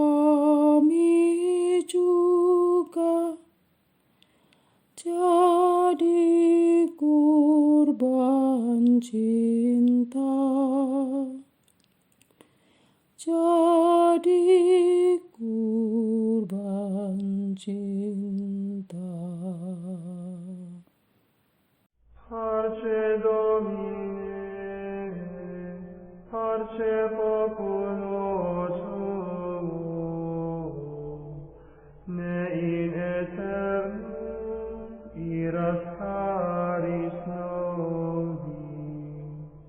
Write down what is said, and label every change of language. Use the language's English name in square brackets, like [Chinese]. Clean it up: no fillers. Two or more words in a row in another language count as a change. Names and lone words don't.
[Indonesian] kami juga jadi kurban cinta, jadi jadi kurban cinta. [Latin] Parce Domine, parce populo tuo, ne in aeternum iras caris nobis.